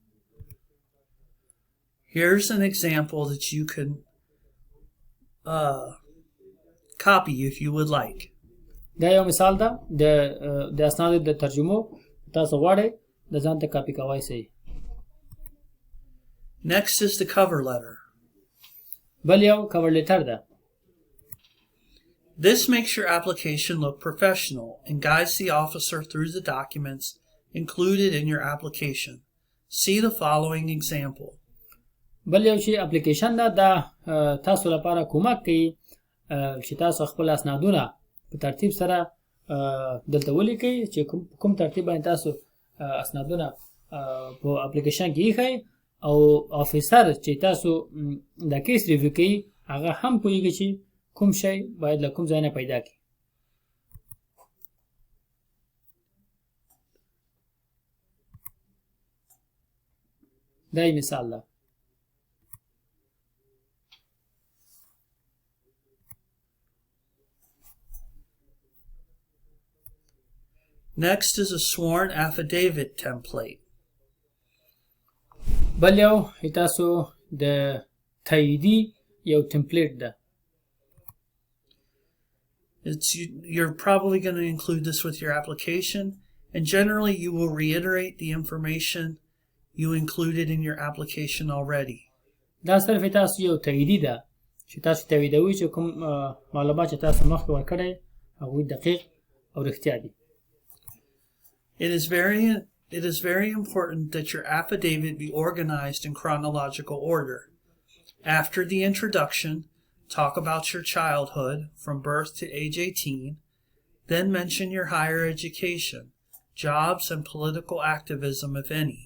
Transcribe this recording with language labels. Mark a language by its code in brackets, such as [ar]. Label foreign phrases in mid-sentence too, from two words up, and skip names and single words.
[en] Here's an example that you can copy if you would like. [ps] دا یو مثال ده د اسنادو د ترجمو تاسو غواړئ د ځان ته کاپي کوای شئ. [en] Next is the cover letter. [ps] بل یو [en] cover letter [ps] ده. [en] This makes your application look professional and guides the officer through the documents included in your application. See the following example. [ps] بل یو چې اپلیکیشن ده دا تاسو لپاره کومک کوي چې تاسو خپل اسنادونه په ترتیب سره دلته ولیکئ چې کوم ترتیب باندې تاسو اسنادونه په اپلیکیشن کې ایښئ او افیسر چې تاسو د [en] case review [ps] کوي هغه هم پوهیږي چې کوم شی باید له کوم ځای نه پیدا کړي. دا یې مثال ده. [en] Next is a sworn affidavit template. [ps] بل یو تاسو د تاییدی یو تمپلیټ ده. [en] You're probably going to include this with your application, and generally you will reiterate the information you included in your application already. [ps] دا صرف تاسو یو تاییدی ده چې تاسو تاییدوي چې کوم معلومات چې تاسو مخکې ورکړئ هغوی دقیق او رښتیا دي. [en] It is very important that your affidavit be organized in chronological order. After the introduction, talk about your childhood from birth to age 18, then mention your higher education, jobs, and political activism, if any.